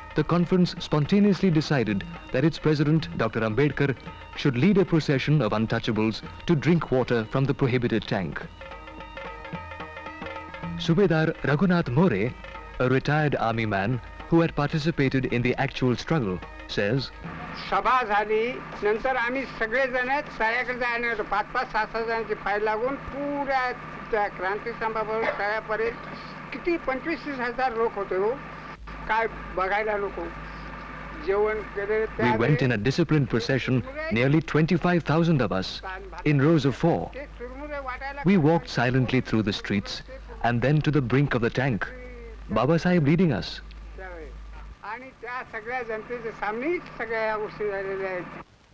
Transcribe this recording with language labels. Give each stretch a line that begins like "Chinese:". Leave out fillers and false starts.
English: the conference spontaneously decided that its president, Dr. Ambedkar, should lead a procession of untouchables to drink water from the prohibited tank. Subedar Raghunath More, a retired army man who had participated in the actual struggle, says,
Marathi: सभा झाली नंतर आम्ही सगळे जण तळ्याकडे जायला होतो 5-5, 6-6 जणांची file लागून पुऱ्या त्या क्रांती स्तंभावर तळ्यापर्यंत किती 25-30 हजार लोक होते हो काय बघायला नको जेवण केले
English: we went in a disciplined procession, nearly 25,000 of us, in rows of 4. We walked silently through the streets and then to the brink of the tank, Baba Sahib leading us.
Marathi: आणि त्या सगळ्या जनतेच्या सामनेच सगळ्या गोष्टी झालेल्या आहेत.